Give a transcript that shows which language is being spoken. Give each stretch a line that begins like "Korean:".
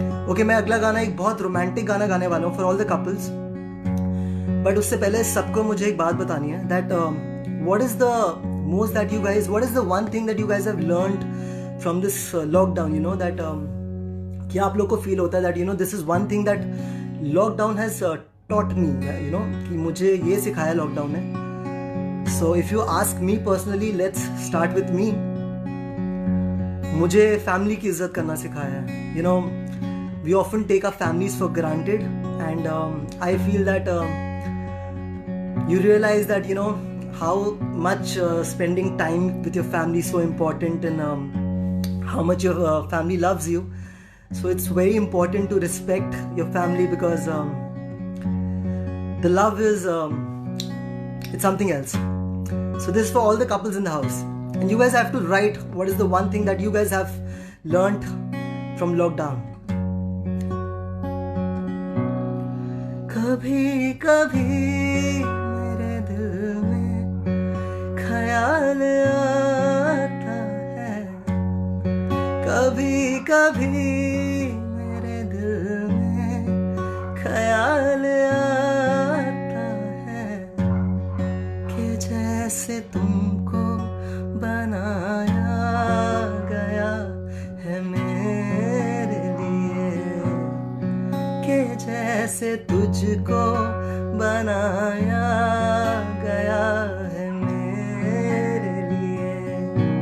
Hindi: Okay, मैं अगला गाना एक बहुत रोमांटिक गाना गाने वाला हूँ
English: for all the couples, but
Hindi: उससे पहले सबको मुझे एक बात बतानी है
English: that what is the most that you guys, what is the one thing that you guys have learned from this lockdown, you know that
Hindi: क्या आप लोग को फील होता है
English: that you know this is one thing that lockdown has taught me, you know,
Hindi: कि मुझे ये सिखाया लॉकडाउन ने।
English: So if you ask me personally, let's start with me.
Hindi: मुझे फैमिली की इज्जत करना सिखाया है।
English: You know, we often take our families for granted and I feel that you realize that you know how much spending time with your family is so important and how much your family loves you. So it's very important to respect your family because the love is it's something else. So this is for all the couples in the house, and you guys have to write what is the one thing that you guys have learned from lockdown.
Hindi: कभी कभी मेरे दिल में ख्याल आता है, कभी कभी मेरे दिल में ख्याल आता है कि जैसे तुमको बनाया गया है मेरे लिए, कि जैसे तुझको बनाया गया है मेरे लिए।